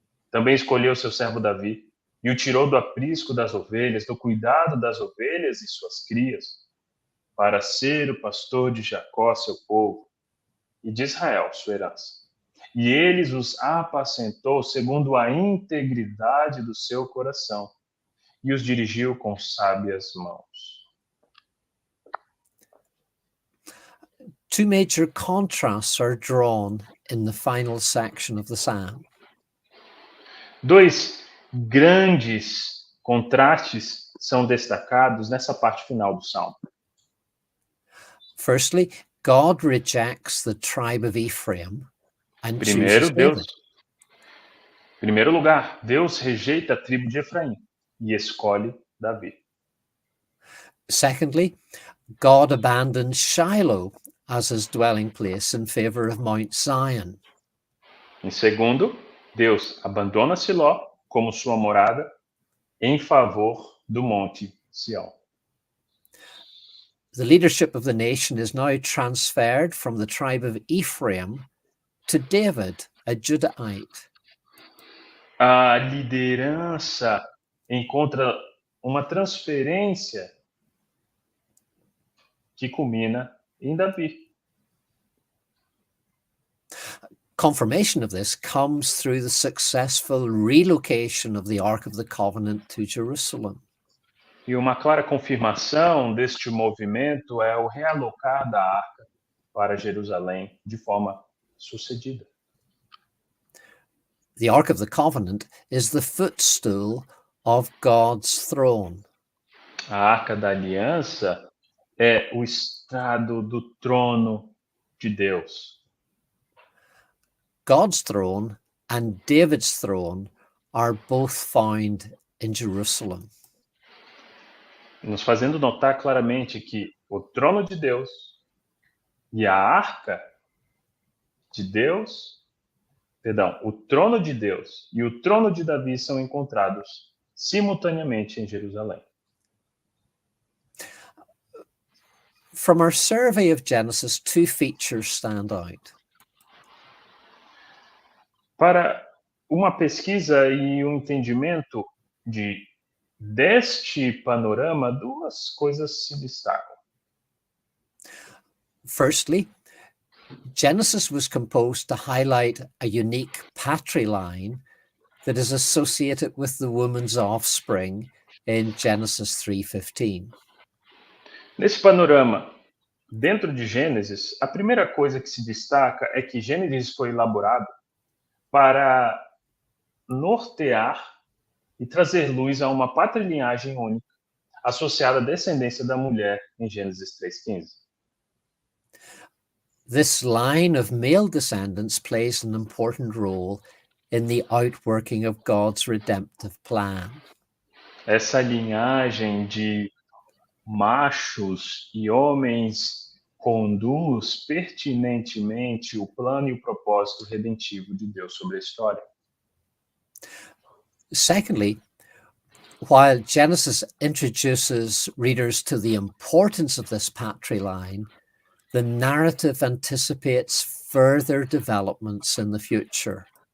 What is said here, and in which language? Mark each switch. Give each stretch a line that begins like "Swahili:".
Portuguese: Também escolheu seu servo Davi, e o tirou do aprisco das ovelhas, do cuidado das ovelhas e suas crias, para ser o pastor de Jacó, seu povo, e de Israel, sua herança. E eles os apacentou segundo a integridade do seu coração, e os dirigiu com sábias mãos.
English: two major contrasts are drawn in the final section of the psalm.
Portuguese: Dois grandes contrastes são destacados nessa parte final do Salmo.
English: Firstly, God rejects the tribe of Ephraim and chooses David.
Portuguese: Primeiro lugar, Deus rejeita a tribo de Efraim e escolhe Davi.
English: Secondly, God abandons Shiloh as his dwelling place in favor of Mount Zion.
Portuguese: Em segundo, Deus abandona Siló como sua morada em favor do monte Sião.
English: The leadership of the nation is now transferred from the tribe of Ephraim to David, a Judahite.
Portuguese: A liderança encontra uma transferência que culmina em Davi.
English: Confirmation of this comes through the successful relocation of the Ark of the Covenant to Jerusalem.
Portuguese: E uma clara confirmação deste movimento é o realocar da arca para Jerusalém de forma sucedida.
English: The Ark of the Covenant is the footstool of God's throne.
Portuguese: A arca da aliança é o estrado do trono de Deus.
English: God's throne and David's throne are both found in Jerusalem.
Portuguese: Nos fazendo notar claramente que o trono de Deus e a arca de Deus, o trono de Deus e o trono de Davi são encontrados simultaneamente em Jerusalém.
English: From our survey of Genesis, two features stand out.
Portuguese: Para uma pesquisa e um entendimento deste panorama, duas coisas se destacam.
English: Firstly, Genesis was composed to highlight a unique patriline that is associated with the woman's offspring in Genesis 3:15.
Portuguese: Nesse panorama, dentro de Gênesis, a primeira coisa que se destaca é que Gênesis foi elaborado para nortear e trazer luz a uma patrilinhagem única, associada à descendência da mulher em Gênesis 3:15.
English: This line of male descendants plays an important role in the outworking of God's redemptive plan.
Portuguese: Essa linhagem de machos e homens conduz pertinentemente o plano e o propósito redentivo de Deus sobre a história.
English: Secondly, while Genesis introduces readers to the importance of this patriline, the narrative anticipates further developments in the future.